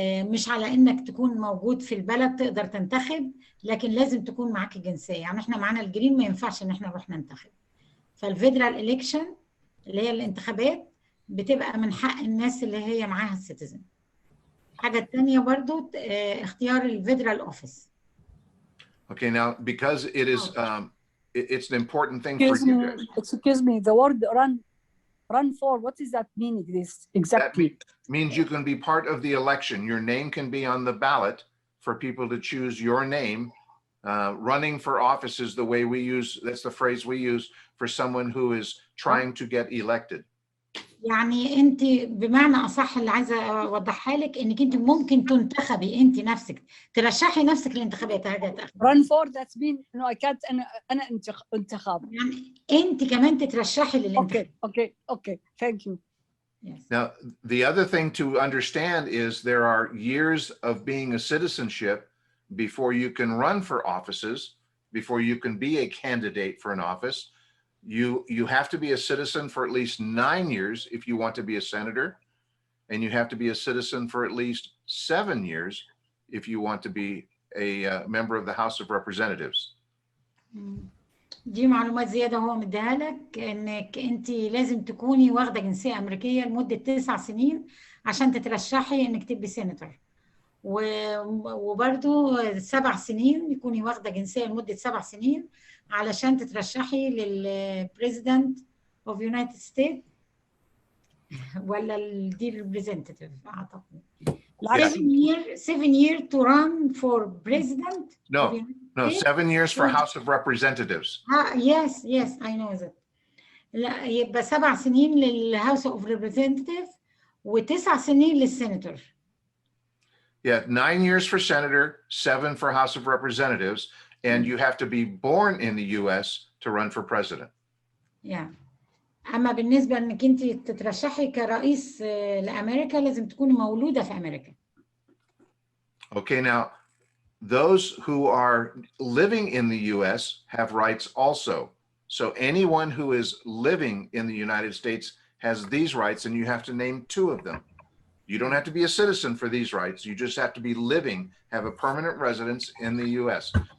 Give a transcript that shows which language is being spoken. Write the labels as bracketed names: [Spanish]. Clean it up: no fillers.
[Arabic] مش على إنك تكون موجود في البلد تقدر تنتخب، لكن لازم تكون معاك الجنسية. يعني إحنا معانا الجرين ما ينفعش إن إحنا نروح ننتخب. فالفيدرال إليكشن اللي هي الانتخابات بتبقى من حق الناس اللي هي معاها السيتيزن. الحاجة التانية برضو اختيار الفيدرال أوفيس. [English] Okay, now because it is it's an important thing for you guys. Excuse me, the word run for, what does that mean exactly? That means you can be part of the election. Your name can be on the ballot for people to choose your name. Running for office is the way we use, that's the phrase we use for someone who is trying to get elected. [Arabic] يعني انت بمعنى اصح اللي عايزه اوضحها لك انك انت ممكن تنتخبي انت نفسك، ترشحي نفسك للانتخابات. [English] run for that's mean no I can't [Arabic] انا انتخاب. يعني انت كمان تترشحي للانتخابات. [English] Okay, thank you. Yes. Now, the other thing to understand is there are years of being a citizenship before you can run for offices, before you can be a candidate for an office. You have to be a citizen for at least 9 years if you want to be a senator, and you have to be a citizen for at least 7 years if you want to be a member of the House of Representatives. [Arabic] دي معلومات زيادة هو مديها لك، انك انت لازم تكوني واخدة جنسية امريكية لمدة 9 سنين عشان تترشحي انك تبقي سيناتور، وبرضو 7 سنين يكوني واخدة جنسية لمدة 7 سنين علشان تترشحي للبريزيدنت اوف يونايتد ستيت، ولا دي الريبريزنتيف اعتقد. [English] 7 years to run for president. No, 7 years for House of Representatives. Yes, I know that. [Arabic] لا يبقى 7 سنين للهاوس اوف ريبريزنتيف و9 سنين للسيناتور. [English] Yeah, 9 years for senator, 7 for House of Representatives, and you have to be born in the U.S. to run for president. Yeah. [Arabic] أما بالنسبة إنك أنت تترشحي كرئيس لأمريكا لازم تكوني مولودة في أمريكا. [English] Okay, now those who are living in the U.S. have rights also. So anyone who is living in the United States has these rights, and you have to name 2 of them. You don't have to be a citizen for these rights. You just have to be living, have a permanent residence in the U.S.